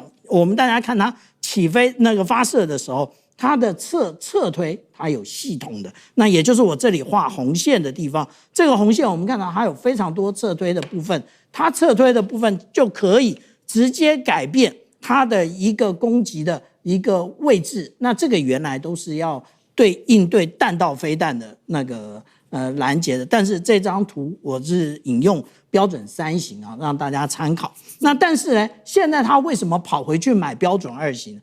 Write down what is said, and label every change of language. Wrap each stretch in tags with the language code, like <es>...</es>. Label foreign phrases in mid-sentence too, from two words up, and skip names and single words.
<zh>我們大家看它起飛那個發射的時候，它的側推它有系統的，那也就是我這裡畫紅線的地方。這個紅線我們看到它有非常多側推的部分，它側推的部分就可以直接改變它的一個攻擊的一個位置。那這個原來都是要應對彈道飛彈的那個攔截的，但是這張圖我是引用標準3型啊，讓大家參考。那但是呢，現在他為什麼跑回去買標準2型？</zh>